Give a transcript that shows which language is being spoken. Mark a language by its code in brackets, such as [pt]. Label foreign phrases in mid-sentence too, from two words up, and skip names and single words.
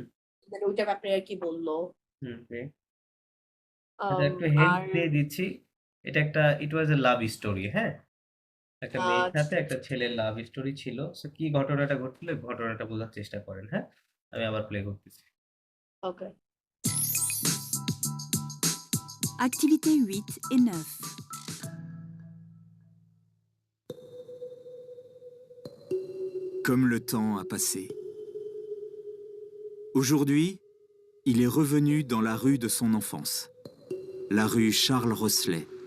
[bn] then ওইটা ব্যাপারে আর কি বললো। ওকে। আচ্ছা, একটু হেল্প আর দিয়ে দিচ্ছি। এটা একটা [en] it was a love story. [bn] হ্যাঁ, একটা মেয়ের সাথে একটা ছেলের [en] love story [bn] ছিল। সো কি ঘটনাটা ঘটলো, ঘটনাটা বোঝার চেষ্টা করেন। হ্যাঁ, আমি আবার প্লে করতেছি। ওকে। [fr] Activités 8 et 9. Comme le temps a passé. Aujourd'hui, il est revenu dans la rue de son enfance, la rue Charles Rosselet.